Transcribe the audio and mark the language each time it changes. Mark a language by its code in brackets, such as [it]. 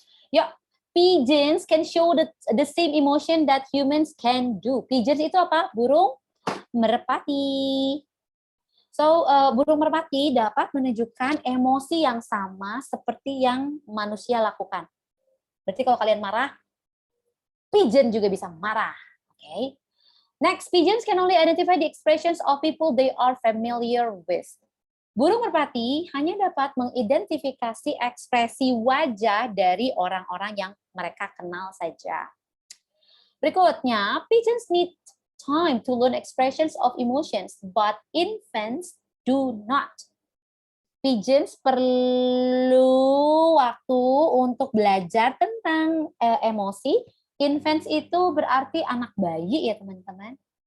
[en] Yuk, pigeons can show the same emotion that humans can do. [id] Pigeons itu apa? Burung merpati. So, burung merpati dapat menunjukkan emosi yang sama seperti yang manusia lakukan. Berarti kalau kalian marah, pigeon juga bisa marah. Okay. [en] Next, pigeons can only identify the expressions of people they are familiar with. [id] Burung merpati hanya dapat mengidentifikasi ekspresi wajah dari orang-orang yang mereka kenal saja. [en] Berikutnya, pigeons need time to learn expressions of emotions, but infants do not. [id] Pigeons perlu waktu untuk belajar tentang emosi. Infants itu berarti anak bayi ya teman-teman.